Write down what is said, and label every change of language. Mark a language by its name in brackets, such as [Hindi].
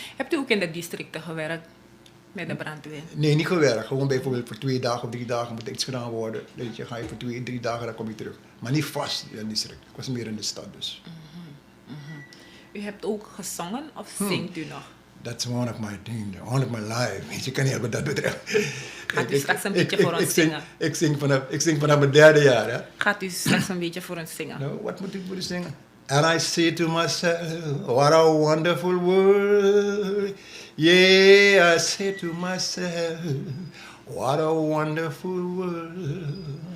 [Dutch] Hebt u ook in de districten gewerkt met de brandweer? Nee, niet gewerkt. Gewoon bijvoorbeeld voor 2 dagen of 3 dagen moet er iets gedaan worden. Weet je, ga je voor 2, 3 dagen, dan kom je terug. Maar niet vast in het district. Ik was meer in de stad dus. U hebt ook gezongen of zingt u nog? [English] That's one of my things, one of my life. [Dutch] Je kan niet wat dat betreft. Gaat u straks een beetje voor ons zingen? Ik zing vanaf mijn 3e jaar. Hè? Gaat u straks een beetje voor ons zingen? Nou, wat moet ik voor zingen? [English] And I say to myself, what a wonderful world. Yeah, I say to myself, what a wonderful world.